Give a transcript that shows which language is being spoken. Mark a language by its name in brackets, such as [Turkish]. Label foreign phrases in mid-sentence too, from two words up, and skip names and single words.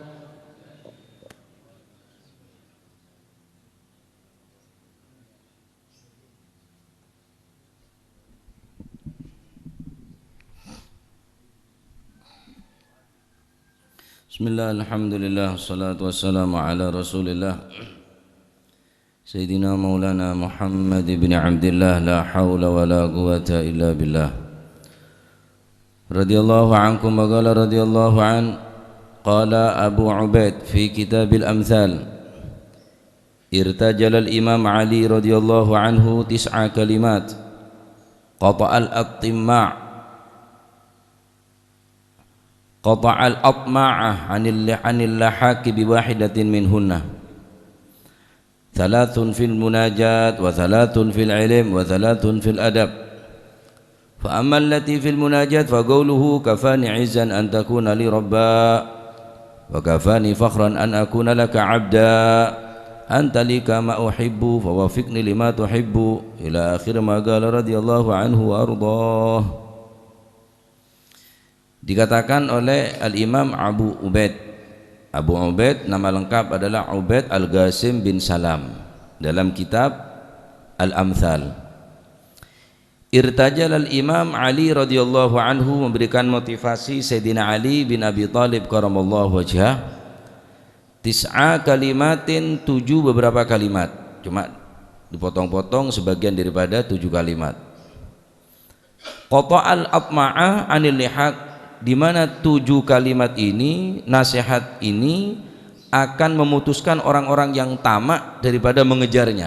[Arabic] بسم الله، الحمد لله، والصلاة والسلام على رسول الله سيدنا مولانا محمد بن عبد الله، لا حول ولا قوة إلا بالله. رضي الله عنكم وقال رضي الله عن قال أبو عبيد في كتاب الأمثال ارتجل الإمام علي رضي الله عنه تسع كلمات قطع الطمع' قطع الأطماع عن اللحاق بواحدة منهن ثلاث في المناجاة وثلاث في العلم وثلاث في الأدب فأما التي في المناجاة فقوله كفاني عزا أن تكون لي ربا وكفاني فخرا أن أكون لك عبدا أنت لي كما أحب فوفقني لما تحب إلى آخر ما قال رضي الله عنه وأرضاه. [Indonesian] Dikatakan oleh Al-Imam Abu Ubaid. Abu Ubaid nama lengkap adalah Ubaid Al-Qasim bin Salam dalam kitab Al-Amthal. [Arabic] ارتجل الإمام علي رضي الله عنه [Indonesian] memberikan motivasi Sayyidina Ali bin Abi Thalib [Arabic] كرم الله وجهه تسع كلمات, [Indonesian] 7 beberapa kalimat, cuma dipotong-potong sebagian daripada 7 kalimat. [Arabic] قطع الأطماع عن اللحاق, [Indonesian] di mana 7 kalimat ini, nasihat ini akan memutuskan orang-orang yang tamak daripada mengejarnya.